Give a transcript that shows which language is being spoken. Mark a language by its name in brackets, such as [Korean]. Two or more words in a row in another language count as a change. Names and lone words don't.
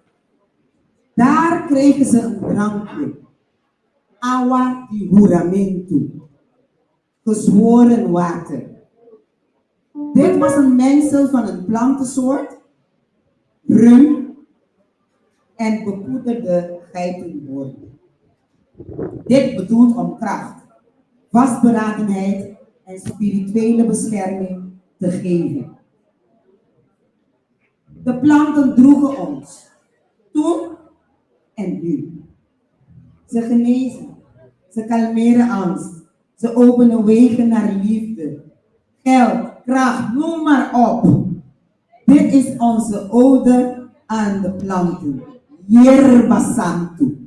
[Dutch] Daar kregen ze een drankje, [Papiamento] agua di juramento, [Dutch] gezworen water. Dit was een mengsel van een plantensoort, rum en bepoederde geitenhoorn. Dit bedoelt om kracht, vastberadenheid en spirituele bescherming te geven. De planten droegen ons, toen en nu. Ze genezen, ze kalmeren angst, ze openen wegen naar liefde, geld, kracht, noem maar op. Dit is onze ode aan de planten. Yerba Santo.